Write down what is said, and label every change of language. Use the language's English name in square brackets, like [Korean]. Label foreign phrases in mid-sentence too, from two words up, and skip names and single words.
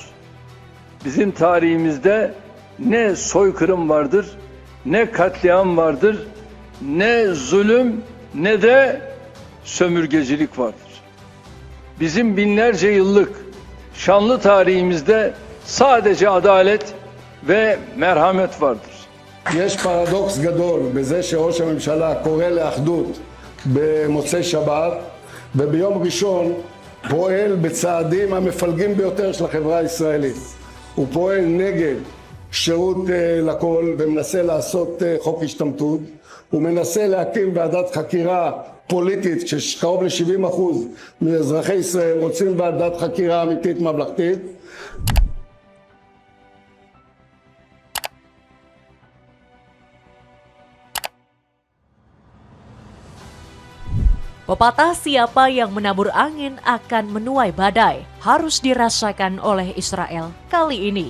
[Turkish] Bizim tarihimizde ne soykırım vardır, ne katliam vardır, ne zulüm, ne de sömürgecilik vardır. Bizim binlerce yıllık şanlı tarihimizde sadece adalet ve merhamet vardır. [Hebrew] יש פרדוקס גדול בזה שראש הממשלה קורא לאחדות במוצאי שבת וביום ראשון פועל בצעדים המפלגים ביותר של החברה הישראלית. הוא פועל נגד שירות לכל ומנסה לעשות חוק השתמטות. הוא מנסה להקים ועדת חקירה פוליטית שקרוב ל-70% מאזרחי ישראל רוצים ועדת חקירה אמיתית ממלכתית. [Indonesian] Pepatah siapa yang menabur angin akan menuai badai harus dirasakan oleh Israel kali ini.